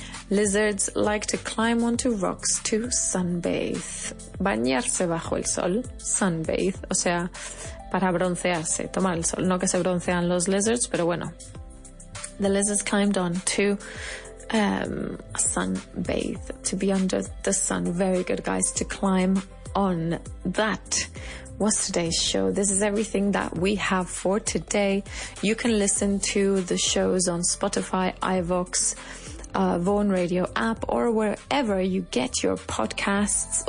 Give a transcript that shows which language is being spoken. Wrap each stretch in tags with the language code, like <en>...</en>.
<en>Lizards like to climb onto rocks to sunbathe.</en> <es>Bañarse bajo el sol, sunbathe, o sea, para broncearse, tomar el sol. No que se broncean los lizards, pero bueno.</es> <en>The lizards climbed on to sunbathe, to be under the sun. Very good, guys, to climb on. That was today's show. This is everything that we have for today. You can listen to the shows on Spotify, iVoox, Vaughan Radio app, or wherever you get your podcasts.</en>